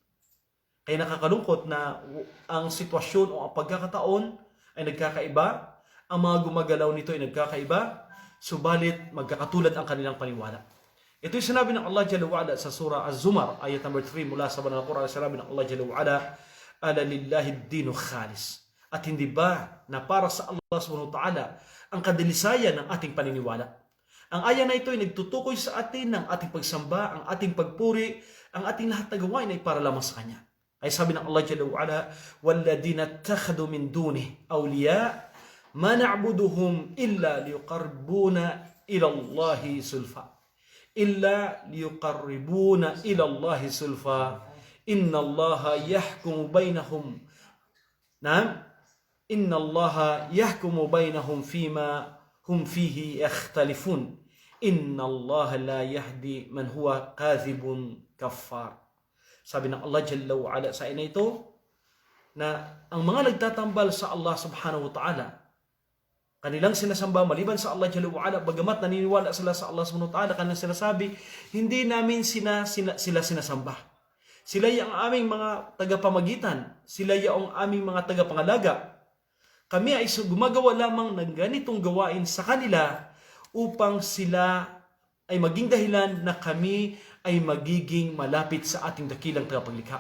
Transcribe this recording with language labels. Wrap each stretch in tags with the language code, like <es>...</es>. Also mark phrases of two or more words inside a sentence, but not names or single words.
<tl>Kaya nakakalungkot na ang sitwasyon o ang pagkakataon ay nagkakaiba, ang mga gumagalaw nito ay nagkakaiba, subalit magkakatulad ang kanilang paniwala. Ito yung sinabi ng Allah</tl> <ar>جل وعلا</ar> <tl>sa surah Az-Zumar, ayat number 3 mula sa Banal Quran, sinabi ng Allah</tl> <ar>جل وعلا، ألا لله الدين الخالص.</ar> <tl>At hindi ba na para sa Allah</tl> <ar>سبحانه وتعالى</ar> <tl>ang kadilisayan ng ating paniniwala? Ang aya na ito ay nagtutukoy sa atin ng ating pagsamba, ang ating pagpuri, ang ating lahat na gawain ay para lamang sa Kanya. Ay sabi ng Allah</tl> <ar>جل وعلا، والذين اتخذوا من دونه أولياء ما نعبدهم إلا ليقربونا إلى الله زلفى. إلا ليقربونا إلى الله زلفى. إن الله يحكم بينهم. Naam? إن الله يحكم بينهم فيما هم فيه يختلفون. إن الله لا يهدي من هو كاذب كفار.</ar> <tl>Sabi ng Allah</tl> <ar>جل وعلا</ar> <tl>sa ina ito na ang mga nagtatambal sa Allah</tl> <ar>سبحانه وتعالى,</ar> <tl>kanilang sinasamba maliban sa Allah</tl> <ar>جل وعلا,</ar> <tl>bagamat naniniwala sila sa Allah</tl> <ar>سبحانه وتعالى,</ar> <tl>kanilang sinasabi, hindi namin sila sinasamba. Sila yung aming mga tagapamagitan, sila yung aming mga tagapangalaga. Kami ay gumagawa lamang ng ganitong gawain sa kanila upang sila ay maging dahilan na kami ay magiging malapit sa ating dakilang tagapaglikha.</tl>